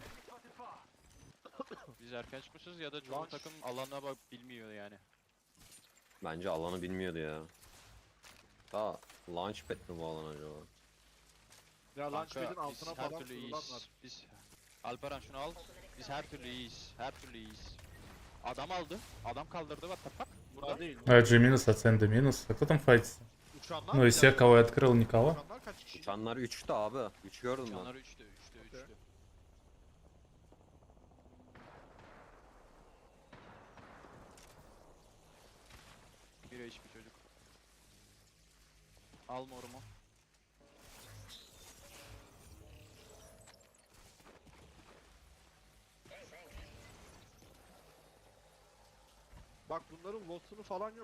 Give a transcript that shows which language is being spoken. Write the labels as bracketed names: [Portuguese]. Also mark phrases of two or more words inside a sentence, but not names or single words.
[Turkish] Biz erken çıkmışız ya da çoğu takım alana bak bilmiyor yani. Bence alanı bilmiyordu ya. Daha launchpad mi bu alan acaba? Ya Launchpad'in Kanka, biz altına her falan türlü kurulan iyiyiz. var. Biz Alperen şunu al. Biz her türlü iyiyiz. Her türlü iyiyiz. Adam aldı. Adam kaldırdı. [English] What the fuck? [Turkish] Burada değil. [Russian] AG минус, Аценда минус. А кто там файтится? [Turkish] Uçanlar [Russian] Ну, из всех, кого я открыл, никого. [Turkish] Uçanlar kaç kişi? Uçanlar 3'tü abi. 3 gördüm ben. Canları 3'te 3'te 3'te. Bir HP çocuk. Al morumu. Bak bunların Watson'u falan yok.